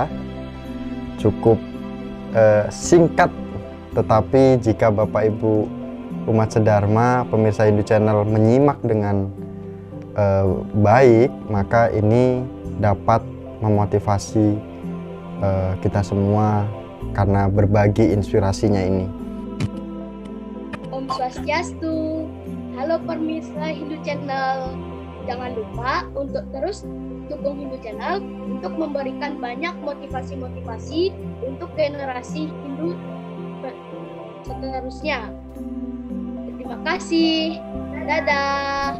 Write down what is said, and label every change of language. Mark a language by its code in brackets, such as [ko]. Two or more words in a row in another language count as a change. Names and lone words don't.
[id] Cukup singkat, tetapi jika Bapak Ibu umat sedharma, pemirsa Hindu Channel menyimak dengan baik, maka ini dapat memotivasi kita semua karena berbagi inspirasinya ini. [ban] Om Swastiastu. [id] Halo pemirsa Hindu Channel. Jangan lupa untuk terus dukung Hindu Channel untuk memberikan banyak motivasi-motivasi untuk generasi Hindu seterusnya. Terima kasih. Dadah.